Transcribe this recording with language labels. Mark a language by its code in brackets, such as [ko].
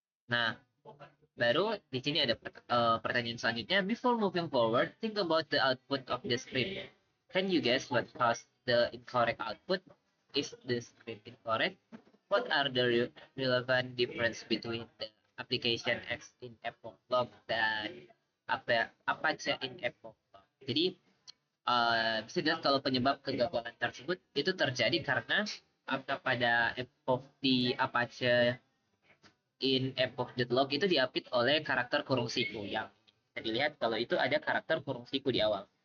[id] Nah, baru di sini ada pertanyaan selanjutnya. [en] Before moving forward, think about the output of the script. Can you guess what caused the incorrect output? Is the script incorrect? What are the relevant difference between the application X in epoch log dan Apache in epoch log? [id] Jadi bisa dilihat kalau penyebab kegagalan tersebut itu terjadi karena pada epoch di Apache in epoch.log itu diapit oleh karakter kurung siku yang bisa dilihat kalau itu ada karakter kurung siku di awal.